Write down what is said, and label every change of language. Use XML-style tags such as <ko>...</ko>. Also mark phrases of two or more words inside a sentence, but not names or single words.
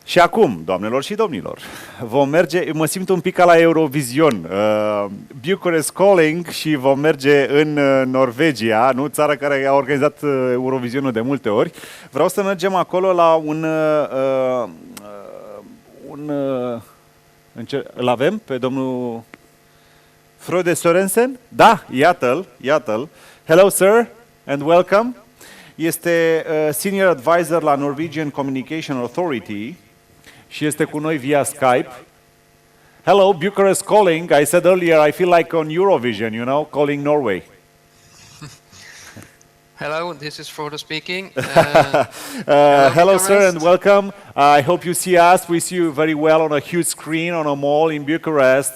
<ro>Și acum, doamnelor și domnilor, vom merge, mă simt un pic ca la Eurovision,</ro> <en>Bucharest Calling,</en> <ro>și vom merge în Norvegia, nu? Țara care a organizat Eurovisionul de multe ori. Vreau să mergem acolo la îl avem pe domnul Frode SORENSEN? Da,</ro> <en>iată-l. Hello, sir, and welcome.</en> <ro>Este</ro> <en>Senior Advisor</en> <ro>la Norwegian Communication Authority și este cu noi via Skype.</ro> <en>Hello, Bucharest calling. I said earlier I feel like on Eurovision, you know, calling Norway. Hello, this is Frode speaking. Hello, sir, and welcome. I hope you see us. We see you very well on a huge screen on a mall in Bucharest.</en>